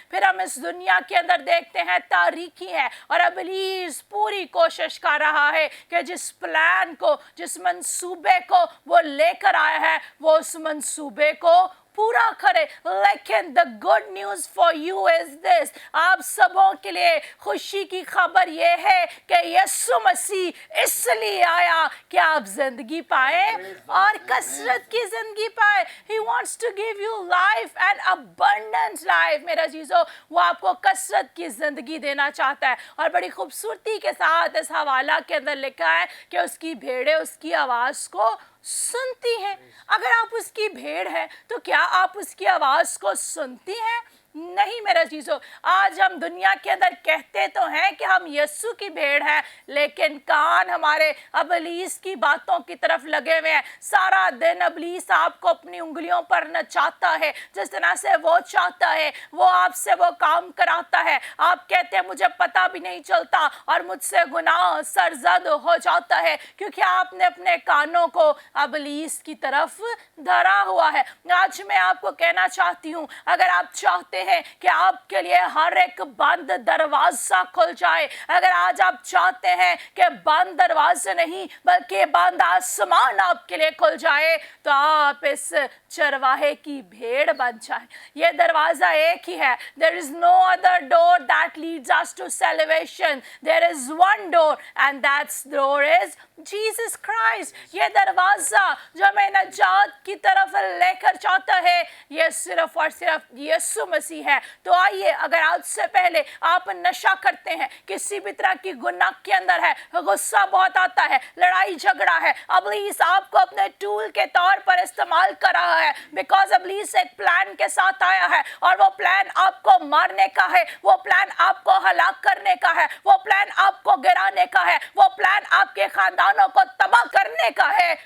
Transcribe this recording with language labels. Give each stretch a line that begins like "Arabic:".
Hindi: फिर हम इस दुनिया के अंदर देखते हैं तारीकी है। और इब्लीस पूरी कोशिश कर रहा है कि जिस प्लान को, जिस मंसूबे को वो लेकर आया है, वो उस मंसूबे को पूरा करे। लेकिन
English: the good news for you is this,
Hindi: आप सबों के लिए खुशी की खबर ये है कि यीशु मसीह इसलिए आया कि आप जिंदगी पाए और कसरत की जिंदगी पाए।
English: He wants to give you life and abundant life।
Hindi: मेरा चीज़ों, वो आपको कसरत की जिंदगी देना चाहता है। और बड़ी खूबसूरती के साथ इस हवाला के अंदर लिखा है कि उसकी भेड़ें उसकी आवाज़ को सुनती हैं। अगर आप उसकी भेड़ हैं तो क्या आप उसकी आवाज़ को सुनती हैं नहीं मेरे चीज़ों, आज हम दुनिया के अंदर कहते तो हैं कि हम यीशु की भेड़ हैं, लेकिन कान हमारे अबलीस की बातों की तरफ लगे हुए हैं। सारा दिन अबलीस आपको अपनी उंगलियों पर नचाता है, जिस तरह से वो चाहता है वो आपसे वो काम कराता है। आप कहते हैं मुझे पता भी नहीं चलता और मुझसे गुनाह सरजद हो जाता है, क्योंकि आपने अपने कानों को अबलीस की तरफ धरा हुआ है। आज मैं आपको कहना चाहती हूँ, अगर आप चाहते हैं कि आपके लिए हर एक बंद दरवाजा खुल जाए, अगर आज आप चाहते हैं कि बंद दरवाजे नहीं बल्कि बंद आसमान आपके लिए खुल जाए, तो आप इस चरवाहे की भेड़ बन जाए। ये दरवाजा एक ही है।
English: There is no other door that leads us to salvation. There is one door and that door is Jesus Christ.
Hindi: ये दरवाजा जो हमें नजात की तरफ लेकर जाता है, ये सिर्फ और सिर्फ यीशु मसीह है। तो आइए, अगर आज से पहले आप नशा करते हैं, किसी भी तरह की गुनाह के अंदर है, गुस्सा बहुत आता है, लड़ाई झगड़ा है, अबलीस आपको अपने टूल के तौर पर इस्तेमाल कर रहा है, बिकॉज अबलीस एक प्लान के साथ आया है और वो प्लान आपको मारने का है, वो प्लान आपको हलाक करने का है, वो प्लान आपको गिराने का है, वो प्लान आपके खानदानों को तबाह करने का है।